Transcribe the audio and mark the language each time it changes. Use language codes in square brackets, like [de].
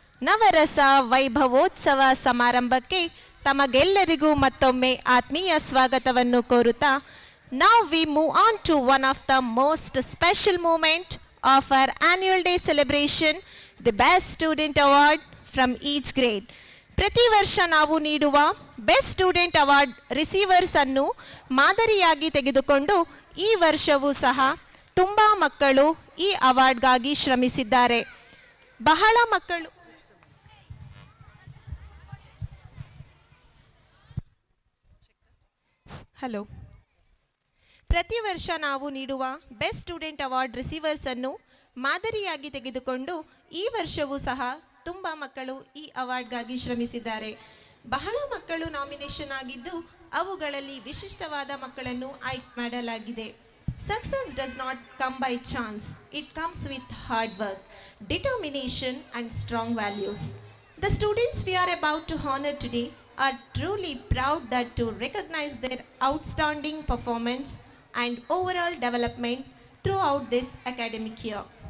[kn] ನವರಸ ವೈಭವೋತ್ಸವ ಸಮಾರಂಭಕ್ಕೆ ತಮಗೆಲ್ಲರಿಗೂ ಮತ್ತೊಮ್ಮೆ ಆತ್ಮೀಯ ಸ್ವಾಗತವನ್ನು ಕೋರುತ್ತಾ, [en] now we move on to one of the most special moment of our annual day celebration, the Best Student Award from each grade. [kn] ಪ್ರತಿ ವರ್ಷ ನಾವು ನೀಡುವ ಬೆಸ್ಟ್ ಸ್ಟೂಡೆಂಟ್ ಅವಾರ್ಡ್ ರಿಸೀವರ್ಸ್ ಅನ್ನು ಮಾದರಿಯಾಗಿ ತೆಗೆದುಕೊಂಡು ಈ ವರ್ಷವೂ ಸಹ ತುಂಬ ಮಕ್ಕಳು ಈ ಅವಾರ್ಡ್ಗಾಗಿ ಶ್ರಮಿಸಿದ್ದಾರೆ. ಬಹಳ ಮಕ್ಕಳು ಹಲೋ. ಪ್ರತಿ ವರ್ಷ ನಾವು ನೀಡುವ ಬೆಸ್ಟ್ ಸ್ಟೂಡೆಂಟ್ ಅವಾರ್ಡ್ ರಿಸೀವರ್ಸ್ ಅನ್ನು ಮಾದರಿಯಾಗಿ ತೆಗೆದುಕೊಂಡು ಈ ವರ್ಷವೂ ಸಹ ತುಂಬ ಮಕ್ಕಳು ಈ ಅವಾರ್ಡ್ಗಾಗಿ ಶ್ರಮಿಸಿದ್ದಾರೆ. ಬಹಳ ಮಕ್ಕಳು ನಾಮಿನೇಷನ್ ಆಗಿದ್ದು ಅವುಗಳಲ್ಲಿ ವಿಶಿಷ್ಟವಾದ ಮಕ್ಕಳನ್ನು ಆಯ್ಕೆ ಮಾಡಲಾಗಿದೆ. [en] Success does not come by chance. It comes with hard work, determination and strong values. The students we are about to honor today are truly proud that to recognize their outstanding performance and overall development throughout this academic year.